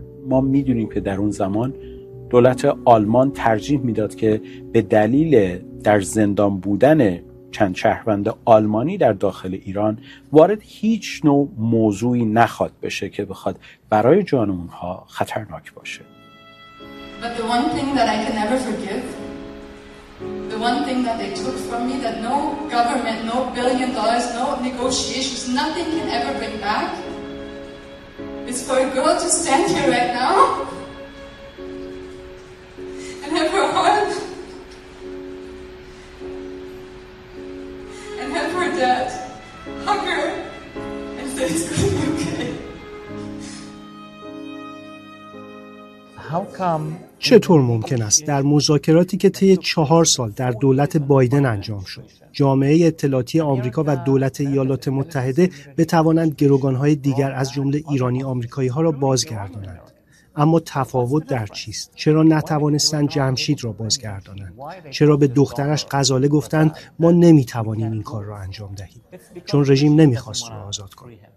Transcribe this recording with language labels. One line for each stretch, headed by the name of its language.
Persian: ما می‌دونیم که در اون زمان دولت آلمان ترجیح می‌داد که به دلیل در زندان بودن چند شهروند آلمانی در داخل ایران وارد هیچ نوع موضوعی نخواد بشه که بخواد برای جان اونها خطرناک باشه.
English: But the one thing that I can never forgive, the one thing that they took from me that no government, no billion dollars, no negotiations, nothing can ever bring back, is for a girl to stand here right now and have her heart and have her dad hug her and say it's going to be okay.
Persian: چطور ممکن است در مذاکراتی که طی 4 سال در دولت بایدن انجام شد، جامعه اطلاعاتی آمریکا و دولت ایالات متحده بتوانند گروگان‌های دیگر از جمله ایرانی آمریکایی‌ها را بازگردانند؟ اما تفاوت در چیست؟ چرا نتوانستند جمشید را بازگردانند؟ چرا به دخترش غزاله گفتند ما نمی‌توانیم این کار را انجام دهیم؟ چون رژیم نمی‌خواست او را آزاد کند.